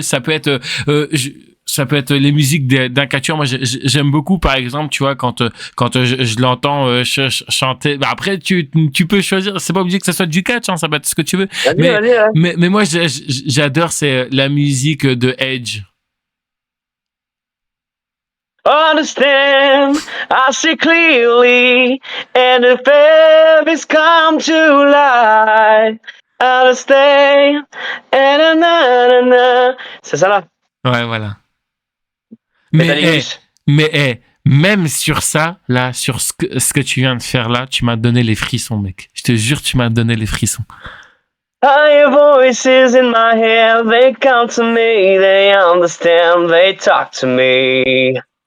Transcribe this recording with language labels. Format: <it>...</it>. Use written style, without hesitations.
<fr>Ça peut être, ça peut être les musiques d'un catcheur. Moi, j'aime beaucoup, par exemple, tu vois, quand je l'entends chanter. Bah, après, tu peux choisir. C'est pas obligé que ça soit du catch, hein, ça peut être ce que tu veux. Vas-y. Mais moi, j'adore, c'est la musique de Edge.</fr> <en>Understand, I see clearly, and the babies come to life. Understand, and na.</en> <fr>C'est ça là. Ouais, voilà.</fr> <en>Metal English.</en> <fr>Même sur ça, là, sur ce que tu viens de faire là, tu m'as donné les frissons, mec. Je te jure, tu m'as donné les frissons.</fr> <en>I hear voices in my head, they come to me, they understand, they talk to me.</en>